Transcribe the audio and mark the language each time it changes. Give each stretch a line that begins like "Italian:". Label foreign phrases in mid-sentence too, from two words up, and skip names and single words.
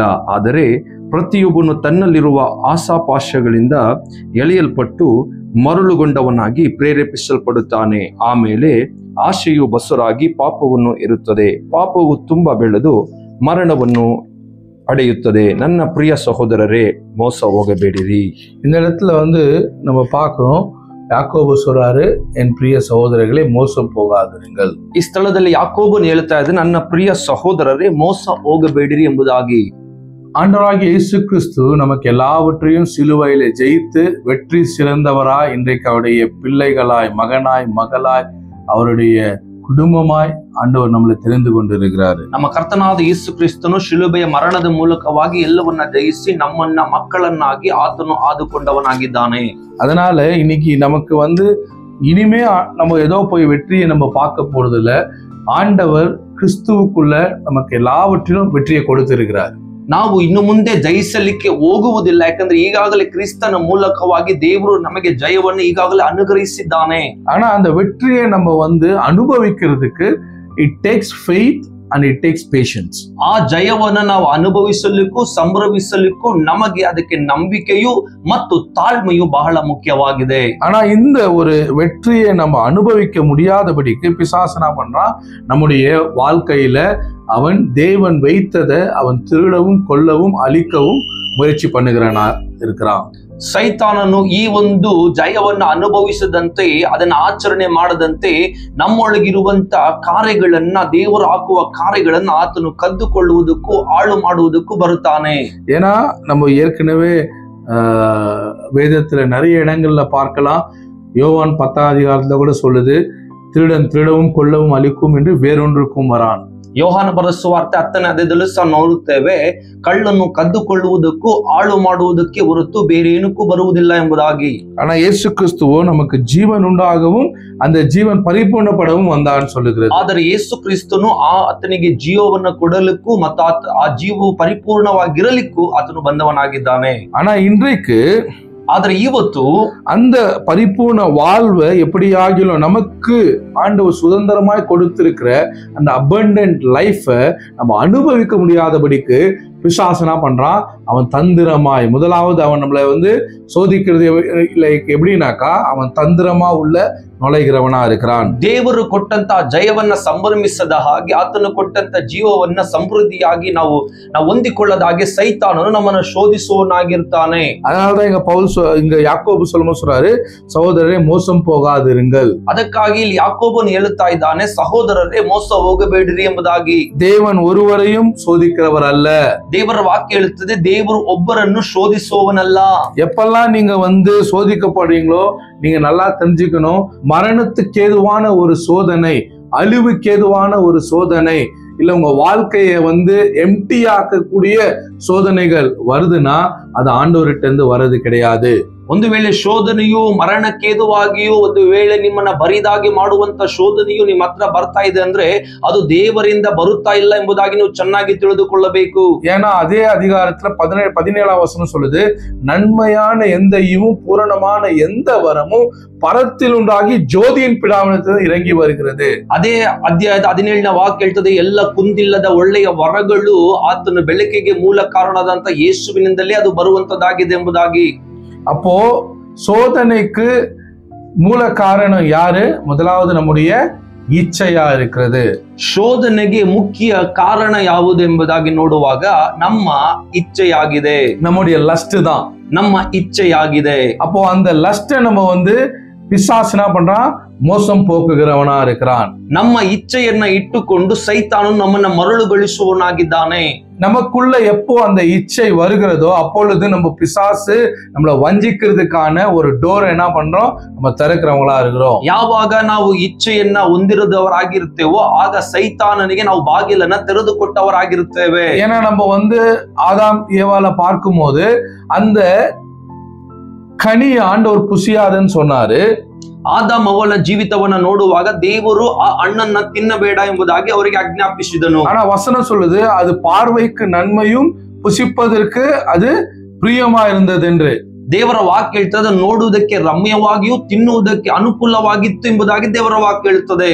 Kannada: ಆದರೆ ಪ್ರತಿಯೊಬ್ಬನು ತನ್ನಲ್ಲಿರುವ ಆಶಾಪಾಶಗಳಿಂದ ಎಳೆಯಲ್ಪಟ್ಟು ಮರಳುಗೊಂಡವನಾಗಿ ಪ್ರೇರೇಪಿಸಲ್ಪಡುತ್ತಾನೆ. ಆಮೇಲೆ ಆಶೆಯು ಬಸರಾಗಿ ಪಾಪವನ್ನು ಇರುತ್ತದೆ. ಪಾಪವು ತುಂಬ ಬೆಳೆದು ಮರಣವನ್ನು அடையுತ್ತದೆ. ನನ್ನ ಪ್ರಿಯ ಸಹೋದರರೇ, ಮೋಸ ಹೋಗಬೇಡಿರಿ.
Tamil: இந்த இடத்துல வந்து நம்ம பார்க்கிறோம், யாக்கோபு சொல்றாரு, என் பிரிய சகோதரர்களே மோசம் போகாதிருங்கள்.
Kannada: ಈ ಸ್ಥಳದಲ್ಲಿ ಯಾಕೋಬನು ಹೇಳ್ತಾ ಇದ್ದಾನೆ, ನನ್ನ ಪ್ರಿಯ ಸಹೋದರರೇ ಮೋಸ ಹೋಗಬೇಡಿರಿ ಎಂಬುದಾಗಿ.
Tamil: ஆண்டவராகிய இயேசு கிறிஸ்து நமக்கு எல்லாவற்றையும் சிலுவையிலே ஜெயித்து வெற்றி சிறந்தவராய் இன்றைக்கு அவருடைய பிள்ளைகளாய், மகனாய், மகளாய், அவருடைய குடும்பமாய் ஆண்டவர் நம்மளை தெரிந்து கொண்டிருக்கிறாரு.
Kannada: ನಮ್ಮ ಕರ್ತನಾದ ಯೇಸು ಕ್ರಿಸ್ತನು ಶಿಲುಬೆಯ ಮರಣದ ಮೂಲಕವಾಗಿ ಎಲ್ಲವನ್ನ ಜಯಿಸಿ ನಮ್ಮನ್ನ ಮಕ್ಕಳನ್ನಾಗಿ ಆತನು ಆದುಕೊಂಡವನಾಗಿದ್ದಾನೆ.
Tamil: அதனால இன்னைக்கு நமக்கு வந்து இனிமே நம்ம ஏதோ போய் வெற்றியை நம்ம பார்க்க போறது இல்ல. ஆண்டவர் கிறிஸ்துவுக்குள்ள நமக்கு எல்லாவற்றிலும் வெற்றியை கொடுத்திருக்கிறார்.
Kannada: ನಾವು ಇನ್ನು ಮುಂದೆ ಜಯಿಸಲಿಕ್ಕೆ ಹೋಗುವುದಿಲ್ಲ. ಯಾಕಂದ್ರೆ ಈಗಾಗಲೇ ಕ್ರಿಸ್ತನ ಮೂಲಕವಾಗಿ ದೇವರು ನಮಗೆ ಜಯವನ್ನು ಈಗಾಗಲೇ ಅನುಗ್ರಹಿಸಿದ್ದಾನೆ.
Tamil: ஆனா அந்த வெற்றியை நம்ம வந்து அனுபவிக்கிறதுக்கு
English: it takes faith and it takes patience.
Kannada: ಆ ಜಯವನ್ನು ನಾವು ಅನುಭವಿಸಲಿಕ್ಕೂ ಸಂಭ್ರಮಿಸಲಿಕ್ಕೂ ನಮಗೆ ಅದಕ್ಕೆ ನಂಬಿಕೆಯು ಮತ್ತು ತಾಳ್ಮೆಯು ಬಹಳ ಮುಖ್ಯವಾಗಿದೆ.
Tamil: ஆனா இந்த ஒரு வெற்றியை நம்ம அனுபவிக்க முடியாதபடிக்கு பிசாசனா பண்றான். நம்முடைய வாழ்க்கையில அவன் தேவன் வைத்ததை அவன் திருடவும் கொல்லவும் அழிக்கவும் முயற்சி பண்ணுகிறானா இருக்கிறான்.
Kannada: ಸೈತಾನನು ಈ ಒಂದು ಜಯವನ್ನು ಅನುಭವಿಸದಂತೆ, ಅದನ್ನ ಆಚರಣೆ ಮಾಡದಂತೆ ನಮ್ಮೊಳಗಿರುವಂತ ಕಾರ್ಯಗಳನ್ನ, ದೇವರು ಹಾಕುವ ಕಾರ್ಯಗಳನ್ನ ಆತನು ಕದ್ದುಕೊಳ್ಳುವುದಕ್ಕೂ ಹಾಳು ಮಾಡುವುದಕ್ಕೂ ಬರುತ್ತಾನೆ.
Tamil: ஏன்னா நம்ம ஏற்கனவே வேதத்துல நிறைய இடங்கள்ல பார்க்கலாம். யோவான் 10ஆம் அதிகாரத்துல கூட சொல்லுது, திருடன் திருடவும் கொல்லவும் அழிக்கும் என்று வேறொன்றுக்கும் வரான்.
Kannada: ಯೋಹಾನ ಬರೆದ ಸುವಾರ್ತೆ 10ನೇ ಅಧ್ಯಾಯದಲ್ಲೂ ಸಹ ನೋಡುತ್ತೇವೆ, ಕಳ್ಳನ್ನು ಕದ್ದುಕೊಳ್ಳುವುದಕ್ಕೂ ಹಾಳು ಮಾಡುವುದಕ್ಕೆ ಹೊರತು ಬೇರೆ ಏನಕ್ಕೂ ಬರುವುದಿಲ್ಲ ಎಂಬುದಾಗಿ.
Tamil: ஆனா இயேசு கிறிஸ்துவோ நமக்கு ஜீவன் உண்டாகவும் அந்த ஜீவன் பரிபூர்ணப்படவும் வந்தான்னு சொல்லுகிறது.
Kannada: ಆದರೆ ಯೇಸು ಕ್ರಿಸ್ತನು ಆತನಿಗೆ ಜೀವವನ್ನು ಕೊಡಲಿಕ್ಕೂ ಮತ್ತು ಆ ಜೀವವು ಪರಿಪೂರ್ಣವಾಗಿರಲಿಕ್ಕೂ ಆತನು ಬಂದವನಾಗಿದ್ದಾನೆ.
Tamil: ஆனா இன்றைக்கு
Kannada: ಆದ್ರೆ ಇವತ್ತು
Tamil: அந்த பரிபூர்ண வாழ்வை எப்படியாகிலும் நமக்கு ஆண்டவர் சுதந்திரமாய் கொடுத்திருக்கிற அந்த
English: abundant life
Tamil: நம்ம அனுபவிக்க முடியாதபடிக்கு பிசாசனா பண்றான். அவன் தந்திரமாய் முதலாவது அவன் நம்மளை சோதிக்கிறது எப்படின்னாக்கா அவன் தந்திரமா உள்ள நுழைகிறவனா இருக்கிறான்.
Kannada: ದೇವರು ಕೊಟ್ಟಂತ ಜಯವನ್ನ ಸಂಭ್ರಮಿಸದ ಹಾಗೆ ಆತನು ಕೊಟ್ಟಂತ ಜೀವವನ್ನ ಸಮೃದ್ಧಿಯಾಗಿ ನಾವು ಹೊಂದಿಕೊಳ್ಳದ ಹಾಗೆ ಸೈತಾನನು ನಮ್ಮನ್ನು ಶೋಧಿಸುವನಾಗಿರ್ತಾನೆ.
Tamil: அதனாலதான் இங்க யாக்கோபு சொல்லும்போது சொல்றாரு, சகோதரரே மோசம் போகாதிருங்கள்.
Kannada: ಅದಕ್ಕಾಗಿ ಇಲ್ಲಿ ಯಾಕೋಬನು ಹೇಳುತ್ತಾ ಇದ್ದಾನೆ, ಸಹೋದರರೇ ಮೋಸ ಹೋಗಬೇಡಿರಿ ಎಂಬುದಾಗಿ.
Tamil: தேவன் ஒருவரையும் சோதிக்கிறவர் அல்ல.
Kannada: ದೇವರ ವಾಕ್ಯ ಹೇಳುತ್ತದೆ, ದೇವರು ಒಬ್ಬರನ್ನು ಶೋಧಿಸುವವನಲ್ಲ.
Tamil: எப்பெல்லாம் நீங்க சோதிக்கப்படுறீங்களோ நீங்க நல்லா தெரிஞ்சுக்கணும், மரணத்துக்கு ஏதுவான ஒரு சோதனை, அழிவுக்கு ஏதுவான ஒரு சோதனை, இல்ல உங்க வாழ்க்கைய எம்டி ஆக்கக்கூடிய சோதனைகள் வருதுன்னா அது ஆண்டவர்கிட்ட இருந்து வர்றது கிடையாது.
Kannada: ಒಂದು ವೇಳೆ ಶೋಧನೆಯು ಮರಣಕ್ಕೇದುವಾಗಿಯೂ ಒಂದು ವೇಳೆ ನಿಮ್ಮನ್ನ ಬರಿದಾಗಿ ಮಾಡುವಂತ ಶೋಧನೆಯು ನಿಮ್ಮ ಹತ್ರ ಬರ್ತಾ ಇದೆ ಅಂದ್ರೆ ಅದು ದೇವರಿಂದ ಬರುತ್ತಾ ಇಲ್ಲ ಎಂಬುದಾಗಿ ನೀವು ಚೆನ್ನಾಗಿ ತಿಳಿದುಕೊಳ್ಳಬೇಕು.
Tamil: ஏன்னா அதே அதிகாரத்துல 17ஆம் வசனம் சொல்லுது, நன்மையான எந்த ஈவும் பூரணமான எந்த வரமும் பரத்தில் உண்டாகி ஜோதியின் பிதாவினிடத்தில் இறங்கி வருகிறது.
Kannada: ಅದೇ ಅಧ್ಯಾಯದ 17ನೇ ವಾಕ್ಯ ಹೇಳ್ತದೆ, ಎಲ್ಲ ಕುಂದಿಲ್ಲದ ಒಳ್ಳೆಯ ವರಗಳು ಆತನ ಬೆಳಕಿಗೆ ಮೂಲ ಕಾರಣದಂತ ಯೇಸುವಿನಿಂದಲೇ ಅದು ಬರುವಂತದ್ದಾಗಿದೆ ಎಂಬುದಾಗಿ.
Tamil: அப்போ சோதனைக்கு மூல காரணம் யாரு? முதலாவது நம்முடைய ಇಚ್ಛೆಯ இருக்கிறது.
Kannada: ಶೋಧನೆಗೆ ಮುಖ್ಯ ಕಾರಣ ಯಾವುದು ಎಂಬುದಾಗಿ ನೋಡುವಾಗ ನಮ್ಮ ಇಚ್ಛೆಯಾಗಿದೆ.
Tamil: நம்முடைய லஸ்ட் தான்
Kannada: ನಮ್ಮ ಇಚ್ಛೆಯಾಗಿದೆ.
Tamil: அப்போ அந்த லஸ்ட நம்ம பிசாசு என்ன பண்றான்? மோசம் போக்குகிறவனா இருக்கிறான்.
Kannada: ನಮ್ಮ ಇಚ್ಛೆಯನ್ನ ಇಟ್ಟುಕೊಂಡು ಸೈತಾನು ನಮ್ಮನ್ನ ಮರಳುಗೊಳಿಸುವವನಾಗಿದ್ದಾನೆ.
Tamil: நமக்குள்ள எப்போ அந்த இச்சை வருகிறதோ அப்பொழுது நம்ம பிசாசு நம்மளை வஞ்சிக்கிறதுக்கான ஒரு டோர் என்ன பண்றோம்? நம்ம திறக்கிறவங்களா இருக்கிறோம்.
Kannada: ಯಾವಾಗ ನಾವು ಇಚ್ಛೆಯನ್ನ ಹೊಂದಿರದವರಾಗಿರ್ತೇವೋ ಆಗ ಸೈತಾನನಿಗೆ ನಾವು ಬಾಗಿಲನ್ನ ತೆರೆದು ಕೊಟ್ಟವರಾಗಿರುತ್ತೇವೆ.
Tamil: ஏன்னா நம்ம ஆதாம் ஏவால பார்க்கும்போது அந்த கனியை ஆண்டவர் புசியாதுன்னு சொன்னாரு.
Kannada: ಆದಾಮ್ ಅವಳ ಜೀವಿತವನ್ನ ನೋಡುವಾಗ ದೇವರು ಆ ಹಣ್ಣನ್ನ ತಿನ್ನಬೇಡ ಎಂಬುದಾಗಿ ಅವರಿಗೆ ಆಜ್ಞಾಪಿಸಿದನು.
Tamil: ஆனா வசனம் சொல்லுது, அது பார்வைக்கு நன்மையும் புசிப்பதற்கு அது பிரியமா இருந்தது என்று.
Kannada: ದೇವರ ವಾಕ್ಯ ಹೇಳ್ತದೆ, ನೋಡುವುದಕ್ಕೆ ರಮ್ಯವಾಗಿಯೂ ತಿನ್ನುವುದಕ್ಕೆ ಅನುಕೂಲವಾಗಿತ್ತು ಎಂಬುದಾಗಿ ದೇವರ ವಾಕ್ಯ ಹೇಳ್ತದೆ.